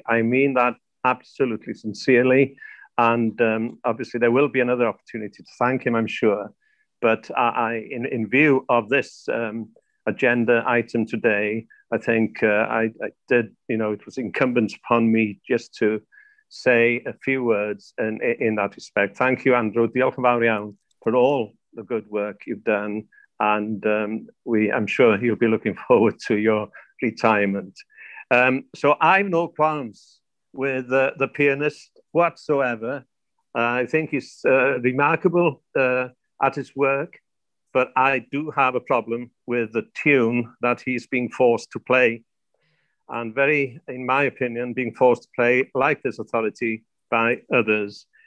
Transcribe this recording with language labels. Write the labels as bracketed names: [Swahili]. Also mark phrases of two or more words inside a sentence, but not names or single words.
[English] I mean that absolutely sincerely, and obviously there will be another opportunity to thank him, I'm sure. But in view of this agenda item today, I think I did, you know, it was incumbent upon me just to say a few words in that respect. Thank you, Andrew. [Welsh] Diolch yn fawr iawn [English] for all the good work you've done. And I'm sure you'll be looking forward to your retirement. So I have no qualms with the pianist whatsoever. I think he's remarkable at his work, but I do have a problem with the tune that he's being forced to play, and in my opinion, being forced to play like this authority by others.